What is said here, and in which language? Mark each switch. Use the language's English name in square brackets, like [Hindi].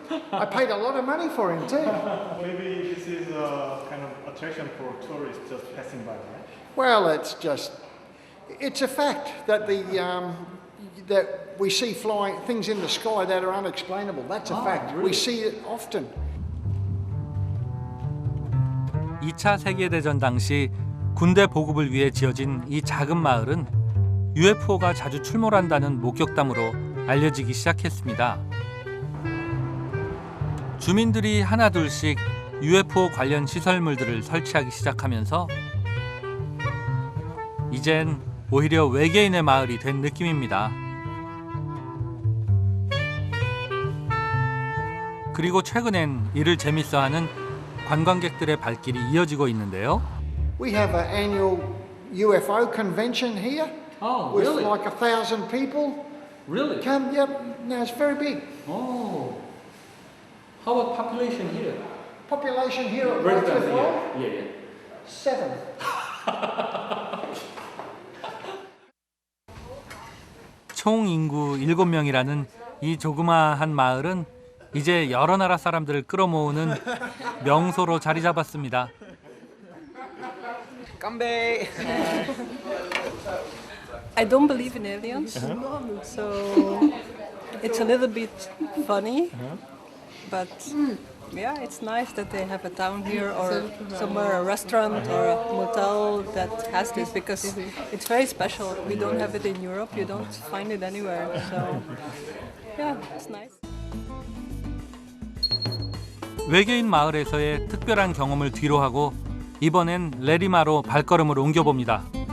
[English] I paid a lot of money for him too. Maybe this is a kind of attraction for tourists just passing by, right? Well, it's a fact that that we see flying things in the sky that are unexplainable. That's a fact. We see it often. [Korean] 2차 세계대전 당시 군대 보급을 위해 지어진 이 작은 마을은 UFO가 자주 출몰한다는 목격담으로 알려지기 시작했습니다. 주민들이 하나둘씩 UFO 관련 시설물들을 설치하기 시작하면서 이젠 오히려 외계인의 마을이 된 느낌입니다. 그리고 최근엔 이를 재밌어하는 관광객들의 발길이 이어지고 있는데요. [English] We have an annual UFO convention here with like 1,000 people. Really? Come, yep, no, it's very big. Oh. How about population here? Population here at Redcliffe Road, Yeah. 7. [Korean] 총 인구 7명이라는 이 조그마한 마을은 이제 여러 나라 사람들을 끌어모으는 명소로 자리 잡았습니다. Kambe. [English] I don't believe in aliens, so it's a little bit funny, but yeah, it's nice that they have a town here or somewhere, a restaurant or a motel that has this because it's very special. We don't have it in Europe, you don't find it anywhere, so yeah, it's nice. [Korean] 외계인 마을에서의 특별한 경험을 뒤로하고 이번엔 레리마로 발걸음을 옮겨봅니다.